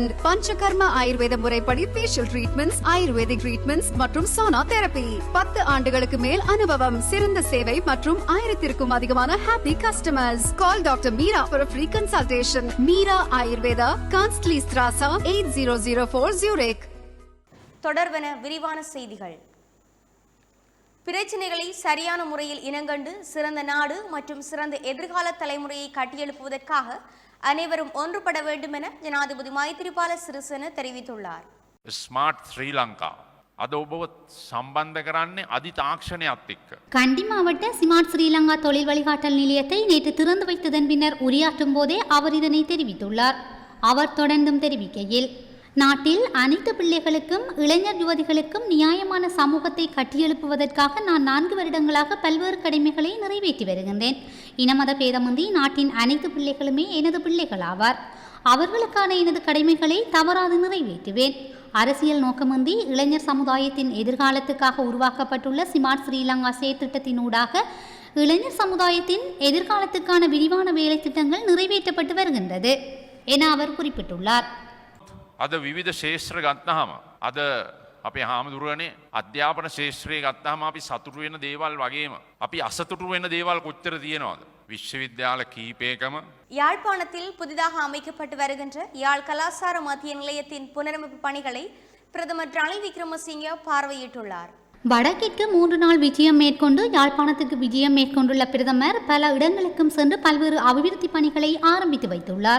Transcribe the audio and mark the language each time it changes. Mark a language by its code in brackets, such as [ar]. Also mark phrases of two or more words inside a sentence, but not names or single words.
[en] Panchakarma Ayurveda முறைப்படி facial treatments, Ayurvedic treatments மற்றும் sauna therapy. [ta] 10 ஆண்டுகளுக்கு மேல் அனுபவம், சிறந்த சேவை மற்றும் 1000க்கும் அதிகமான [en] happy customers. Call Dr. Meera for a free consultation. Meera Ayurveda, Kanstli Straße, 8004 Zurich. [ta] தொடர்வன விரிவான செய்திகள். பிரச்சினைகளை சரியான முறையில் இனங்கண்டு சிறந்த நாடு மற்றும் சிறந்த எதிர்கால தலைமுறையை கட்டியெழுப்புவதற்காக அனைவரும் ஒன்றுபட வேண்டும் என ஜனாதிபதி மைத்ரிபால சிறிசேன தெரிவித்துள்ளார். [si] ස්මාර්ට් ශ්‍රී ලංකා අද ඔබව සම්බන්ධ කරන්නේ අධි තාක්ෂණයත් එක්ක. [ta] கண்டி மாவட்ட ஸ்மார்ட் ஸ்ரீலங்கா தொழில் வழிகாட்டல் நிலையத்தை நேற்று திறந்து வைத்ததன் பின்னர் உரையாற்றும் போதே அவர் இதனை தெரிவித்துள்ளார். அவர் தொடர்ந்தும் தெரிவிக்கையில், நாட்டில் அனைத்து பிள்ளைகளுக்கும் இளைஞர் யுவதிகளுக்கும் நியாயமான சமூகத்தை கட்டியெழுப்புவதற்காக நான் 4 வருடங்களாக பல்வேறு கடமைகளை நிறைவேற்றி வருகின்றேன். இனமத பேதமின்றி நாட்டின் அனைத்து பிள்ளைகளுமே எனது பிள்ளைகளாவார். அவர்களுக்கான எனது கடமைகளை தவறாது நிறைவேற்றுவேன். அரசியல் நோக்கமின்றி இளைஞர் சமுதாயத்தின் எதிர்காலத்துக்காக உருவாக்கப்பட்டுள்ள ஸ்மார்ட் ஸ்ரீலங்கா செயற்திட்டத்தினூடாக இளைஞர் சமுதாயத்தின் எதிர்காலத்துக்கான விரிவான வேலை திட்டங்கள் நிறைவேற்றப்பட்டு வருகின்றது என அவர் குறிப்பிட்டுள்ளார். [si] අද විවිධ ශේෂ්ත්‍ර ගත්තාම අද අපේ හාමුදුරුවනේ අධ්‍යාපන ශේෂ්ත්‍රයේ ගත්තාම අපි සතුටු වෙන දේවල් වගේම අපි අසතුටු වෙන දේවල් කොච්චර තියෙනවද? විශ්වවිද්‍යාල කීපයකම [ta] யாழ்ப்பாணத்தில் புதிதாக அமைக்கப்பட்டு வருகின்ற யாழ் கலாசார மத்திய நிலையத்தின் புனரமைப்பு பணிகளை பிரதமர் ரணில் விக்ரமசிங்க பார்வையிட்டுள்ளார். வடக்கிற்கு 3 நாள் விஜயம் மேற்கொண்டு யாழ்ப்பாணத்துக்கு விஜயம் மேற்கொண்டுள்ள பிரதமர் பல இடங்களுக்கும் சென்று பல்வேறு அபிவிருத்தி பணிகளை ஆரம்பித்து வைத்துள்ளார்.